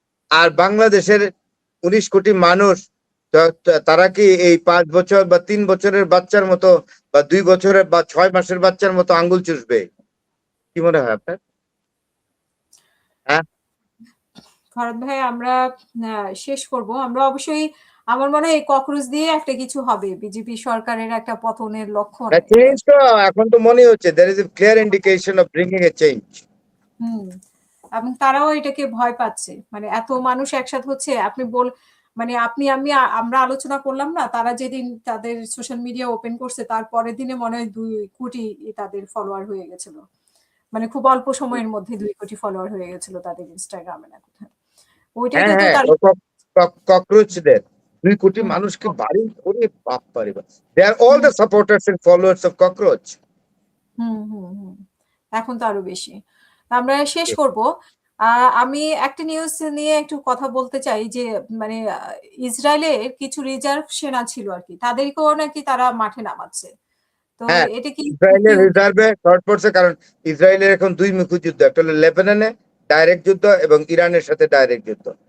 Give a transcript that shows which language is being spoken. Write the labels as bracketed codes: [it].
[bn] আর বাংলাদেশের 19 কোটি মানুষ, তারা কি এই 5 বছর বা 3 বছরের বাচ্চার মতো, বা 2 বছরের বা 6 মাসের বাচ্চার মতো আঙ্গুল চুষবে? কি মনে হয় আপনার? হ্যাঁ ফরহাদ ভাই আমরা শেষ করব। আমরা অবশ্যই আমার মনে হয় এই ককরোচ দিয়ে একটা কিছু হবে। বিজেপি সরকারের একটা পতনের লক্ষণ না, এটা। চেঞ্জ তো এখন তো মনে হচ্ছে [en] there is a clear indication of bringing a change. [bn] হুম। এবং তারাও এটাকে ভয় পাচ্ছে। মানে এত মানুষ একসাথে হচ্ছে মানে আপনি আমি আমরা আলোচনা করলাম না, তারা যেদিন তাদের সোশ্যাল মিডিয়া ওপেন করছে তার পরের দিনে মনে হয় ২ কোটি তাদের ফলোয়ার হয়ে গেছিল। মানে খুব অল্প সময়ের মধ্যে ২ কোটি ফলোয়ার হয়ে গেছিল তাদের ইনস্টাগ্রামে না কোথায়। ওইটাই হ্যাঁ তো হ্যাঁ, তার ককরোচদের ২ কোটি হুম, মানুষকে বাড়ি করে বাপ পারে বাপ। [en] They are all the supporters and followers of cockroach. [bn] হুম, হুম, হুম। এখন তো আরো বেশি। আমরা শেষ করব। আমি একটা নিউজ নিয়ে একটু কথা বলতে চাই যে মানে ইসরায়েলের কিছু রিজার্ভ সেনা ছিল আরকি। তাদেরকেও নাকি তারা মাঠে নামাচ্ছে। তো হ্যাঁ, এটা কি কি ইসরায়েলের রিজার্ভে শর্ট পড়ছে, কারণ ইসরায়েলের এখন ২ মুখী যুদ্ধ, একটা হলো লেবাননে ডাইরেক্ট যুদ্ধ এবং ইরানের সাথে ডাইরেক্ট যুদ্ধ।